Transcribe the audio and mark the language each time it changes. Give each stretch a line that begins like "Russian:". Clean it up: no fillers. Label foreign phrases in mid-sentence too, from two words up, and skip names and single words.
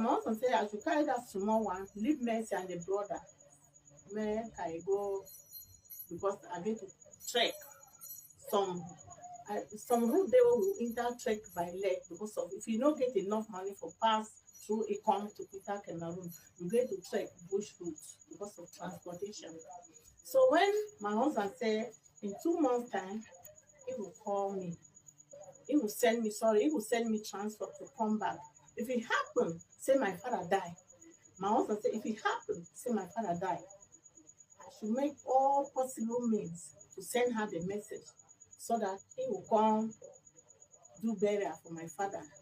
Nigerian Pidgin: My husband say I should carry that small one, leave Mercy and the brother. Make I go because I get to trek some route dey wey we enter trek by leg because of if you no get enough money for pass through Ekong to enter Cameroon, you get to trek bush route because of transportation. So when my husband say in 2 months time he will call me, he will send me transfer to come back. If it happen say my father die, my husband say if it happen say my father die, I should make all possible means to send her the message so that he will come do burial for my father.